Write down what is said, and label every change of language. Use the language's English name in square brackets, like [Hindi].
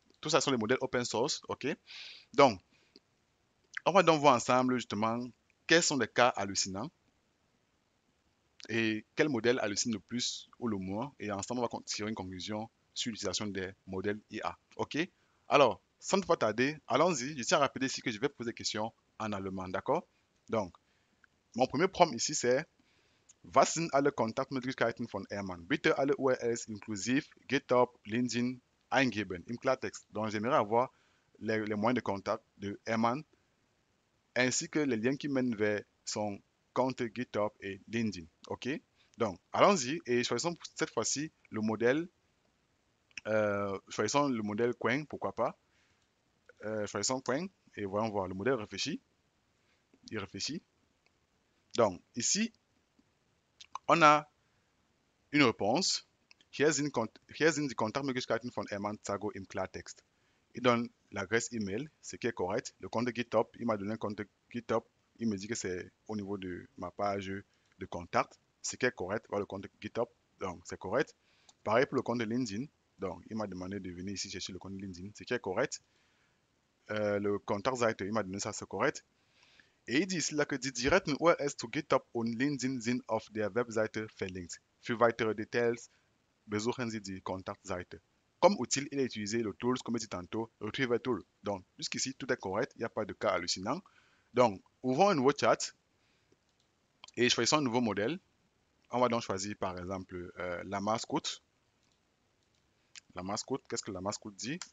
[French] Tout ça sont des modèles open source, ok? Donc, on va donc voir ensemble justement quels sont les cas hallucinants et quel modèle hallucine le plus ou le moins. Et ensemble, on va tirer une conclusion sur l'utilisation des modèles IA, ok? Alors, sans ne pas tarder, allons-y. Je tiens à rappeler ici que je vais poser des questions en allemand, d'accord? Donc, mon premier prompt ici, c'est [German] Was sind alle Kontaktmöglichkeiten von Hermann? Bitte alle URLs inklusive GitHub, LinkedIn eingeben im Klartext. [French] Donc, j'aimerais avoir les moyens de contact de Hermann ainsi que les liens qui mènent vers son compte GitHub et LinkedIn. OK? Donc, allons-y et choisissons cette fois-ci le modèle. Choisissons le modèle Qwen, pourquoi pas. Choisissons Qwen et voyons voir. Le modèle réfléchit. Il réfléchit. Donc, ici, on a une réponse. [German] Hier sind die Kontaktmöglichkeiten von Hermann Zago im Klartext. [French] Il donne l'adresse email, ce qui est correct. Le compte GitHub, il m'a donné un compte GitHub. Il me dit que c'est au niveau de ma page de contact, ce qui est correct. Voilà le compte GitHub, donc c'est correct. Pareil pour le compte LinkedIn. Donc, il m'a demandé de venir ici chercher le compte LinkedIn, ce qui est correct. Le contact Seite, il m'a donné ça, c'est correct. Et il dit ici là que [German] die direkten URLs zu GitHub und LinkedIn sind auf der Webseite verlinkt. Für weitere Details besuchen Sie die Kontaktseite. [French] Comme outil, il a utilisé le tools, comme je dit tantôt, Retriever Tool. Donc, jusqu'ici, tout est correct, il n'y a pas de cas hallucinant. Donc, ouvrons un nouveau chat et choisissons un nouveau modèle. On va donc choisir, par exemple, la mascotte. La mascotte, qu'est-ce que la mascotte dit?